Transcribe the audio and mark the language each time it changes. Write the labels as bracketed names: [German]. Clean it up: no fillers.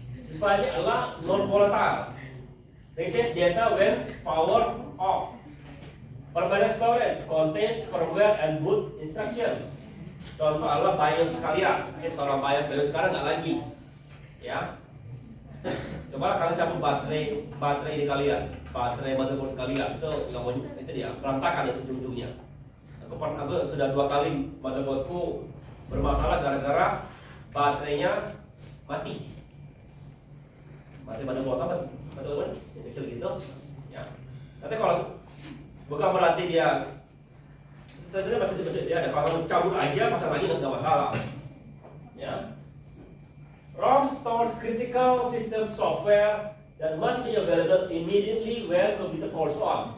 [Indonesian] Sifatnya adalah non volatile. [English] Retains data when power off. Permanent storage contains firmware and boot instruction. [Indonesian] Contoh adalah BIOS kalian. Kalau BIOS sekarang nggak lagi, ya. Coba kalian cabut baterai di kalian, baterai motherboard kalian itu dia berantakan itu ujung-ujungnya. Aku sudah 2 kali motherboardku bermasalah gara-gara baterainya mati. Baterai motherboard apa? Motherboard yang kecil gitu, ya. Tapi kalau bukan berarti dia tentunya masih ada. Kalau cabut aja pasang lagi nggak masalah, ya. [English] ROM stores critical system software that must be available immediately when computer powers on.